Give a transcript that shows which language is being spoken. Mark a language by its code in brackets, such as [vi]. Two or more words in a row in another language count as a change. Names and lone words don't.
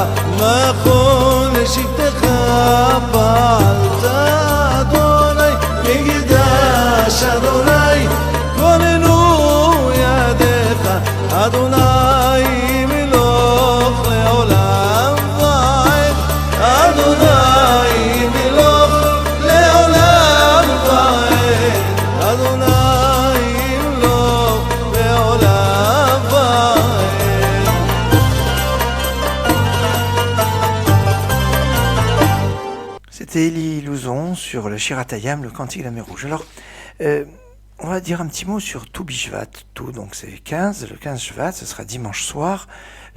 [he] מכון לשבטך פעלת אדוני, מקדש אדוני כוננו ידיך, אדוני מלוך לעולם ועד, אדוני מלוך לעולם ועד, אדוני מלוך לעולם ועד. [fr] C'était Élie Louzon sur le Shiratayam, le Cantique de la mer Rouge. Alors, on va dire un petit mot sur tout Bishvat. Tout, donc c'est 15, le 15 Shvat, ce sera dimanche soir.